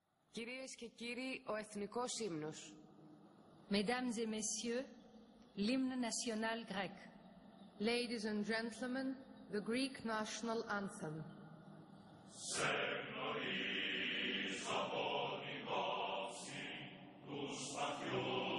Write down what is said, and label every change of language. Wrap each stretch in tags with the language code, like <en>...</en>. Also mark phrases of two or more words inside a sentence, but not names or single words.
<el>Κυρίες και κύριοι, ο εθνικός ύμνος.</el> <fr>Mesdames et messieurs, l'hymne national grec.</fr> <en>Ladies and gentlemen, the Greek national anthem.</en> <el>Σε γνωρίς από την κόψη τους βαθιούς</el>